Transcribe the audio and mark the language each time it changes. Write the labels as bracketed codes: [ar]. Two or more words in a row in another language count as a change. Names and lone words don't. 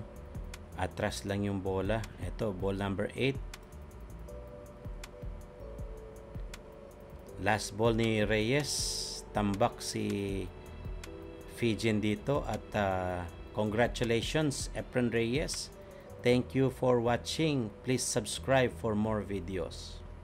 [tl] Atras lang yung bola. Ito, ball number 8. Last ball ni Reyes. Tambak si Fijen dito at congratulations Efren Reyes. [en] Thank you for watching. Please subscribe for more videos.